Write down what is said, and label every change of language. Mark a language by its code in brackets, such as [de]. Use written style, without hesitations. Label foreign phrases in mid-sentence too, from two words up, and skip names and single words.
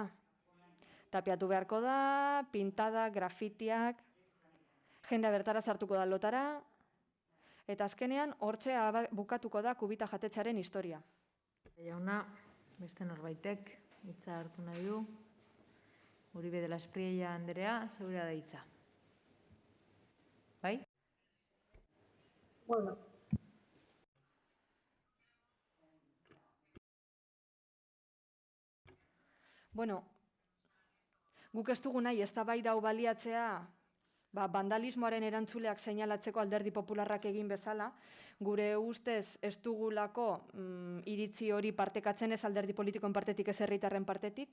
[eu] Tapiatu beharko da, pintada, grafitiak, jendea bertara sartuko da lotara, eta azkenean hortxe bukatuko da kubita jatetxearen historia. Jauna, beste norbaitek hitza hartu nahi du. Uribe de la Espriella Andrea, zeurea da hitza. Bai? Bueno, guk ez dugu nahi eztabaida hau baliatzea bandalismoaren erantzuleak seinalatzeko Alderdi Popularrak egin bezala, gure ustez ez dugulako iritzi hori partekatzen ez alderdi politikoen partetik ez herritarren partetik.